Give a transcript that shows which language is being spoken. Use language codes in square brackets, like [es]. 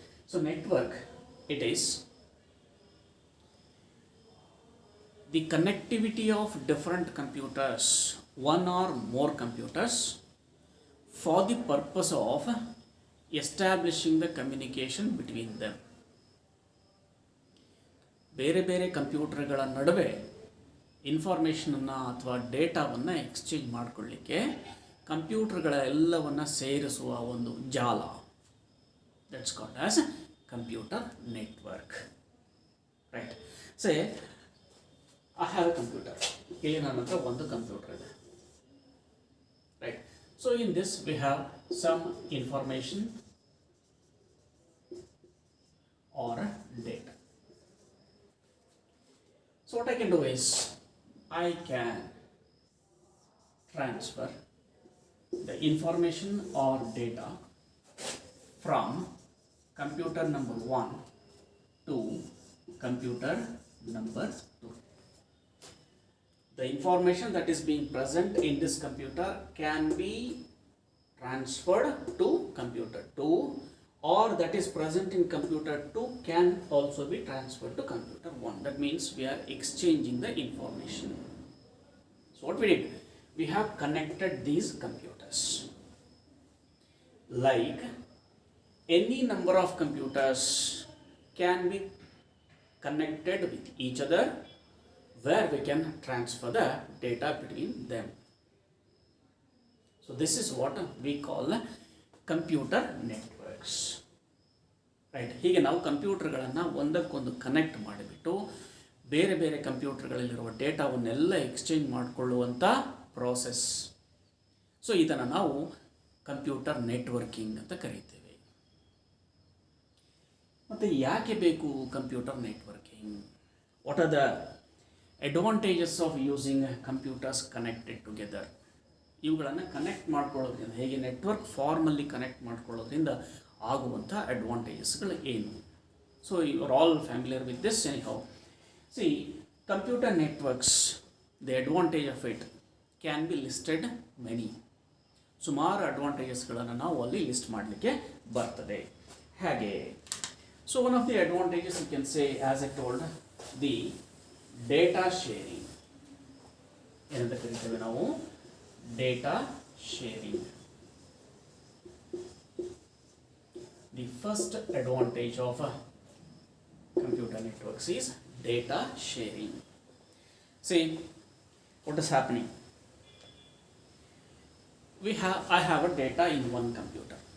[en] So network, it is the connectivity of different computers, one or more computers, for the purpose of establishing the communication between them. [kn] ಬೇರೆ ಬೇರೆ ಕಂಪ್ಯೂಟರ್ಗಳ ನಡುವೆ ಇನ್ಫಾರ್ಮೇಷನನ್ನು ಅಥವಾ ಡೇಟಾವನ್ನು exchange ಮಾಡಿಕೊಳ್ಳಿಕ್ಕೆ ಕಂಪ್ಯೂಟರ್ಗಳ ಎಲ್ಲವನ್ನು ಸೇರಿಸುವ ಒಂದು ಜಾಲ, [en] That's called as computer network. Right. Say I have a computer. [kn] ಇಲ್ಲಿ ನನ್ನ ಹತ್ರ ಒಂದು ಕಂಪ್ಯೂಟರ್ ಇದೆ. Right. [en] So in this we have some information or data. So what I can do is, I can transfer the information or data from computer number 1 to computer number 2. The information that is being present in this computer can be transferred to computer 2, or that is present in computer 2 can also be transferred to computer 1. That means we are exchanging the information. So what we did? We have connected these computers. Like any number of computers can be connected with each other, where we can transfer the data between them. So this is what we call computer networks. Right. [kn] ಹೀಗೆ ನಾವು ಕಂಪ್ಯೂಟರ್ಗಳನ್ನು ಒಂದಕ್ಕೊಂದು connect ಮಾಡಿಬಿಟ್ಟು ಬೇರೆ ಬೇರೆ ಕಂಪ್ಯೂಟರ್ಗಳಲ್ಲಿರುವ ಡೇಟಾವನ್ನೆಲ್ಲ exchange ಮಾಡಿಕೊಳ್ಳುವಂಥ process. So ಇದನ್ನು ನಾವು computer networking ಅಂತ ಕರೀತೇವೆ. ಮತ್ತು ಯಾಕೆ ಬೇಕು computer networking? [en] What are the advantages of using computers connected together? [kn] ಇವುಗಳನ್ನು ಕನೆಕ್ಟ್ ಮಾಡ್ಕೊಳ್ಳೋದ್ರಿಂದ, ಹೇಗೆ ನೆಟ್ವರ್ಕ್ ಫಾರ್ಮಲ್ಲಿ ಕನೆಕ್ಟ್ ಮಾಡ್ಕೊಳ್ಳೋದ್ರಿಂದ ಆಗುವಂಥ ಅಡ್ವಾಂಟೇಜಸ್ಗಳು ಏನು? [en] So you are all familiar with this. Anyhow, see computer networks, the advantage of it can be listed many. [kn] ಸುಮಾರು ಅಡ್ವಾಂಟೇಜಸ್ಗಳನ್ನು ನಾವು ಅಲ್ಲಿ ಲಿಸ್ಟ್ ಮಾಡಲಿಕ್ಕೆ ಬರ್ತದೆ. ಹೇಗೆ? [en] So one of the advantages you can say, as I told, the data sharing. [kn] ಏನಂತ ಕರಿತೇವೆ ನಾವು? [en] Data sharing. The first advantage of computer networks is data sharing. See what is happening. I have a data in one computer.